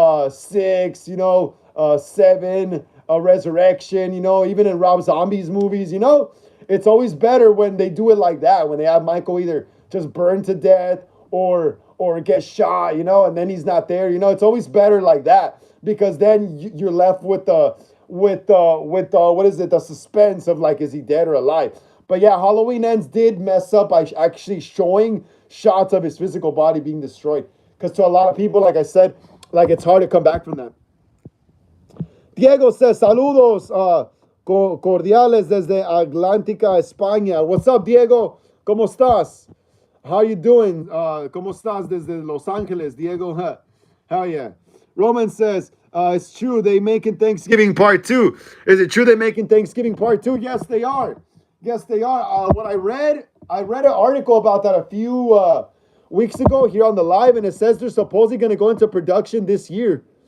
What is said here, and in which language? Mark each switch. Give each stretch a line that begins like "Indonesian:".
English: 6, you know, 7, Resurrection, you know, even in Rob Zombie's movies, you know, it's always better when they do it like that, when they have Michael either just burned to death or get shot, you know, and then he's not there, you know, it's always better like that because then you're left with the what is it, the suspense of like, is he dead or alive? But yeah, Halloween Ends did mess up by actually showing shots of his physical body being destroyed, because to a lot of people, like I said, like it's hard to come back from that. Diego says
Spanish: saludos cordiales desde Atlántica, España.
English: What's up, Diego?
Spanish: ¿Cómo estás?
English: How you doing?
Spanish: ¿Cómo estás desde Los Angeles, Diego?
English: Huh. Hell yeah. Roman says, it's true, they making Thanksgiving Part 2. Is it true they're making Thanksgiving Part 2? Yes, they are. Yes, they are. What I read an article about that a few weeks ago here on the live, and it says they're supposedly going to go into production this year.